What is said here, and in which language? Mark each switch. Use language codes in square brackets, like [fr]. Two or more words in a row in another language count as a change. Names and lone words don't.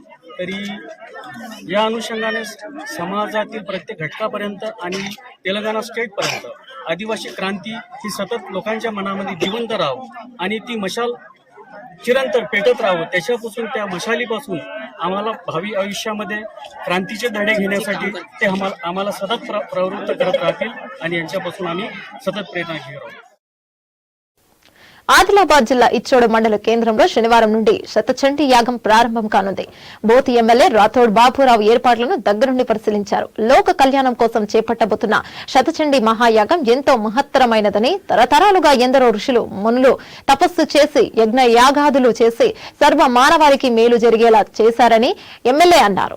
[mr] तरी या अनुषंगाने समाजातील प्रत्येक घटकापर्यंत आणि तेलंगणा स्टेटपर्यंत आदिवासी क्रांती ही सतत लोकांच्या मनामध्ये जिवंत राहावं आणि ती मशाल चिरंतर पेटत राहावं. त्याच्यापासून त्या मशालीपासून आम्हाला भावी आयुष्यामध्ये क्रांतीचे धडे घेण्यासाठी ते आम्हाला सतत प्रवृत्त करत राहतील आणि यांच्यापासून आम्ही सतत प्रेरणा घेत राहू. [te] ఆదిలాబాద్ జిల్లా ఇచ్చోడ మండల కేంద్రంలో శనివారం నుండి శతచండీ యాగం ప్రారంభం కానుంది. బోత్ ఎమ్మెల్యే రాథోడ్ బాబురావు ఏర్పాట్లను దగ్గరుండి పరిశీలించారు. లోక కళ్యాణం కోసం చేపట్టబోతున్న శతచండీ మహాయాగం ఎంతో మహత్తరమైనదని, తరతరాలుగా ఎందరో ఋషులు మునులు తపస్సు చేసి యజ్ఞ యాగాదులు చేసి సర్వ మానవాళికి మేలు జరిగేలా చేశారని ఎమ్మెల్యే అన్నారు.